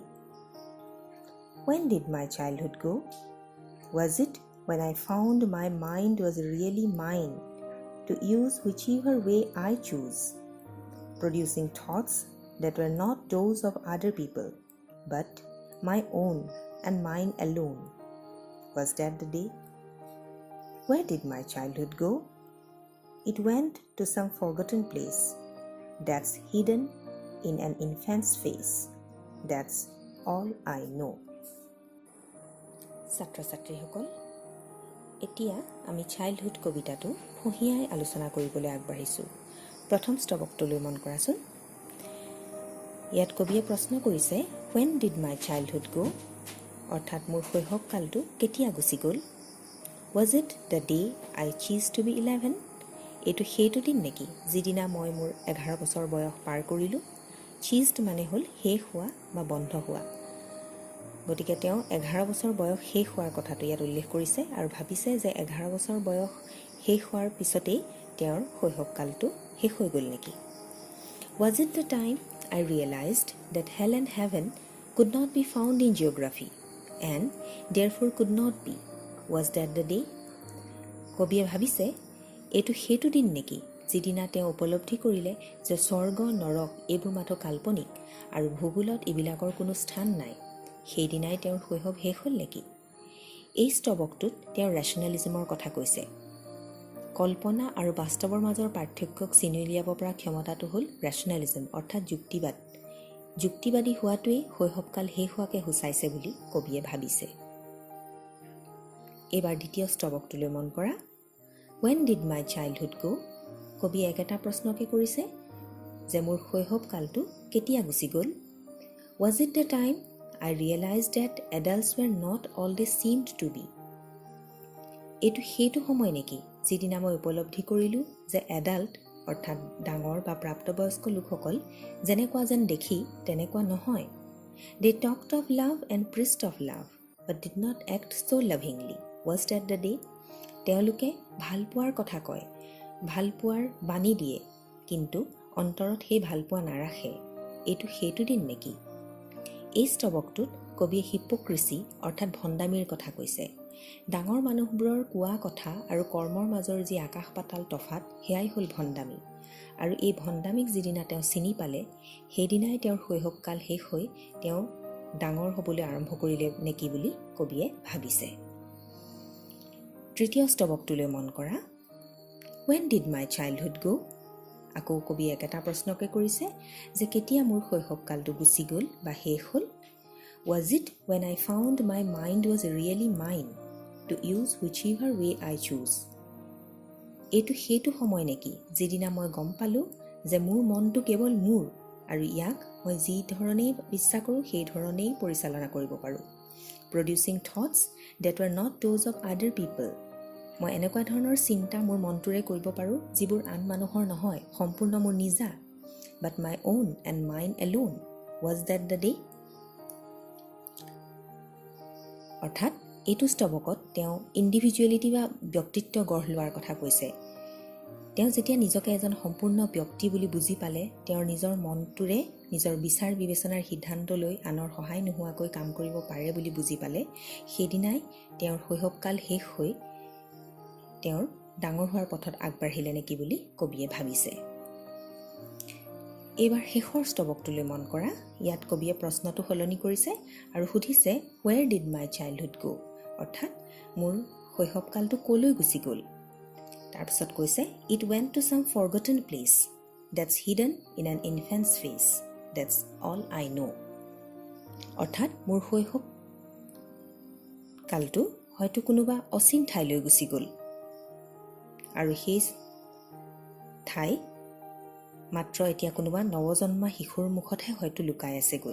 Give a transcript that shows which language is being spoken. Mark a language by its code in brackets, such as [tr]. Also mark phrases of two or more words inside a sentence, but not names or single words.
[en] When did my childhood go? Was it when I found my mind was really mine to use whichever way I choose, producing thoughts that were not those of other people, but my own and mine alone? Was that the day? Where did my childhood go? It went to some forgotten place that's hidden in an infant's face. That's all I know. [as] ছাত্ৰ ছাত্ৰীসকল, এতিয়া আমি চাইল্ডহুড কবিতাটো ফঁহিয়াই আলোচনা কৰিবলৈ আগবাঢ়িছোঁ। প্ৰথম স্তবকটোলৈ মন কৰাচোন। ইয়াত কবিয়ে প্ৰশ্ন কৰিছে [en] when did my childhood go? [as] অৰ্থাৎ মোৰ শৈশৱকালটো কেতিয়া গুচি গ'ল। [en] Was it the day I ceased to be 11? [as] এইটো সেইটো দিন নেকি যিদিনা মই মোৰ 11 বছৰ বয়স পাৰ কৰিলোঁ। ceased মানে হ'ল শেষ হোৱা বা বন্ধ হোৱা। গতিকে তেওঁ 11 বছৰ বয়স শেষ হোৱাৰ কথাটো ইয়াত উল্লেখ কৰিছে আৰু ভাবিছে যে 11 বছৰ বয়স শেষ হোৱাৰ পিছতেই তেওঁৰ শৈশৱকালটো শেষ হৈ গ'ল নেকি। [en] Was it the time I realized that hell and heaven could not be found in geography and therefore could not be? Was that the day? [as] কবিয়ে ভাবিছে এইটো সেইটো দিন নেকি যিদিনা তেওঁ উপলব্ধি কৰিলে যে স্বৰ্গ নৰক এইবোৰ মাথো কাল্পনিক আৰু ভূগোলত এইবিলাকৰ কোনো স্থান নাই। সেইদিনাই তেওঁৰ শৈশৱ শেষ হ'ল নেকি। এই স্তবকটোত তেওঁ ৰেচনেলিজমৰ কথা কৈছে। কল্পনা আৰু বাস্তৱৰ মাজৰ পাৰ্থক্যক চিনি উলিয়াব পৰা ক্ষমতাটো হ'ল ৰেচনেলিজম অৰ্থাৎ যুক্তিবাদ। যুক্তিবাদী হোৱাটোৱেই শৈশৱকাল শেষ হোৱাকে সূচাইছে বুলি কবিয়ে ভাবিছে। এইবাৰ দ্বিতীয় স্তবকটোলৈ মন কৰা। [en] When did my childhood go? [as] কবিয়ে একেটা প্ৰশ্নকে কৰিছে যে মোৰ শৈশৱকালটো কেতিয়া গুচি গ'ল। [en] Was it the time I realized that adults were not all they seemed to be? [as] এইটো সেইটো সময় নেকি যিদিনা মই উপলব্ধি কৰিলোঁ যে এডাল্ট অৰ্থাৎ ডাঙৰ বা প্ৰাপ্তবয়স্ক লোকসকল যেনেকুৱা যেন দেখি তেনেকুৱা নহয়। [en] They talked of love and preached of love, but did not act so lovingly. Was that the day? [as] তেওঁলোকে ভাল পোৱাৰ কথা কয়, ভাল পোৱাৰ বাণী দিয়ে, কিন্তু অন্তৰত সেই ভাল পোৱা নাৰাখে। এইটো সেইটো দিন নেকি? এই স্তৱকটোত কবিয়ে হিপক্ৰিচি অৰ্থাৎ ভণ্ডামীৰ কথা কৈছে। ডাঙৰ মানুহবোৰৰ কোৱা কথা আৰু কৰ্মৰ মাজৰ যি আকাশ পাতাল তফাত, সেয়াই হ'ল ভণ্ডামী। আৰু এই ভণ্ডামীক যিদিনা তেওঁ চিনি পালে, সেইদিনাই তেওঁৰ শৈশৱকাল শেষ হৈ তেওঁ ডাঙৰ হ'বলৈ আৰম্ভ কৰিলে নেকি বুলি কবিয়ে ভাবিছে। তৃতীয় স্তৱকটোলৈ মন কৰা। [en] When did my childhood go? [as] আকৌ কবিয়ে একেটা প্ৰশ্নকে কৰিছে যে কেতিয়া মোৰ শৈশৱকালটো গুচি গ'ল বা শেষ হ'ল? [en] Was it when I found my mind was really mine to use whichever way I choose? [as] এইটো সেইটো সময় নেকি যিদিনা মই গম পালোঁ যে মোৰ মনটো কেৱল মোৰ আৰু ইয়াক মই যি ধৰণেই ইচ্ছা কৰোঁ সেই ধৰণেই পৰিচালনা কৰিব পাৰোঁ। [en] Producing thoughts that were not those of other people. [as] মই এনেকুৱা ধৰণৰ চিন্তা মোৰ মনটোৰে কৰিব পাৰোঁ যিবোৰ আন মানুহৰ নহয়, সম্পূৰ্ণ মোৰ নিজা। [en] But my own and mine alone. Was that the day? [as] অৰ্থাৎ এইটো স্তৱকত তেওঁ ইণ্ডিভিজুৱেলিটি বা ব্যক্তিত্ব গঢ় লোৱাৰ কথা কৈছে। তেওঁ যেতিয়া নিজকে এজন সম্পূৰ্ণ ব্যক্তি বুলি বুজি পালে, তেওঁৰ নিজৰ মনটোৰে নিজৰ বিচাৰ বিবেচনাৰ সিদ্ধান্ত লৈ আনৰ সহায় নোহোৱাকৈ কাম কৰিব পাৰে বুলি বুজি পালে, সেইদিনাই তেওঁৰ শৈশৱকাল শেষ হৈ তেওঁৰ ডাঙৰ হোৱাৰ পথত আগবাঢ়িলে নেকি বুলি কবিয়ে ভাবিছে। এইবাৰ শেষৰ স্তৱকটোলৈ মন কৰা। ইয়াত কবিয়ে প্ৰশ্নটো সলনি কৰিছে আৰু সুধিছে [en] Where did my childhood go? [as] অৰ্থাৎ মোৰ শৈশৱকালটো ক'লৈ গুচি গ'ল? তাৰপিছত কৈছে [en] It went to some forgotten place that's hidden in an infant's face. That's all I know. [as] অৰ্থাৎ মোৰ শৈশৱকালটো হয়তো কোনোবা অচিন ঠাইলৈ গুচি গ'ল আৰু সেই ঠাই মাত্ৰ এতিয়া কোনোবা নৱজন্মা শিশুৰ মুখতহে হয়তো লুকাই আছেগৈ।